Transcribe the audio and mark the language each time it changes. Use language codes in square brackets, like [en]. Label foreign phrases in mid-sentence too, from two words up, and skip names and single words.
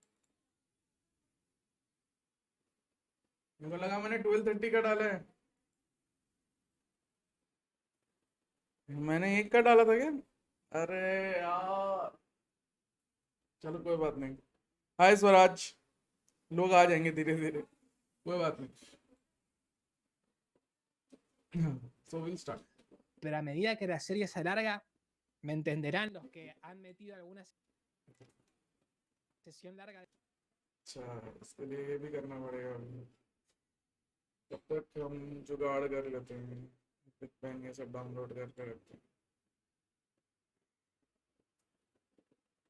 [hi] मेरे को लगा मैंने 12:30 का डाला है. मैंने 1 का डाला था क्या. अरे यार चलो कोई बात नहीं. हाय स्वराज. लोग आ जाएंगे धीरे धीरे. कोई बात नहीं. [en] So we'll start. [es] Pero a medida que la serie se alarga, me entenderán los que han metido alguna sesión larga. [hi] अच्छा इसके लिए ये भी करना पड़ेगा. तब तक हम जुगाड़ कर लेते हैं. बिग बैंग ये सब डाउनलोड करके रखते हैं.